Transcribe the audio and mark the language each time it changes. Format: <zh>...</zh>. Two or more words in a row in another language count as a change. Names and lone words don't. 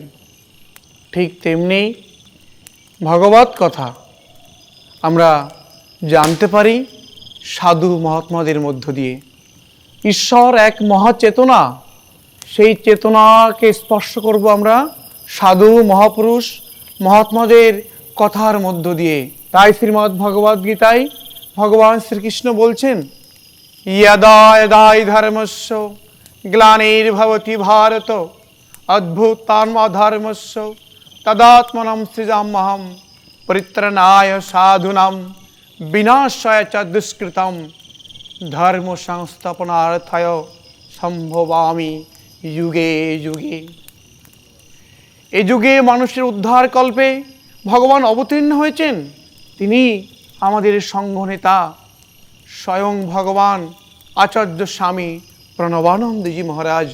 <bn>ঠিক তেমনি ভগবত কথা আমরা জানতে পারি সাধু মহাত্মাদের মধ্য দিয়ে। ঈশ্বর এক মহাচেতনা, সেই চেতনাকে স্পর্শ করব আমরা সাধু মহাপুরুষ মহাত্মাদের কথার মধ্য দিয়ে। তাই শ্রীমদ্ ভগবদ গীতায় ভগবান শ্রীকৃষ্ণ বলছেন,</bn> <sa>यदा यदा हि धर्मस्य ग्लानिर्भवति भारत अद्भुतात्मधर्मस्य तदात्मनं सृजाम्यहं परित्राणाय साधूनां विनाशाय च दुष्कृतं धर्म संस्थापनार्थाय সম্ভবামি যুগে যুগে।</sa> <bn>এই যুগে মানুষের উদ্ধার কল্পে ভগবান অবতীর্ণ হয়েছেন। তিনি আমাদের সংঘ নেতা স্বয়ং ভগবান আচার্য স্বামী প্রণবানন্দজি মহারাজ।</bn>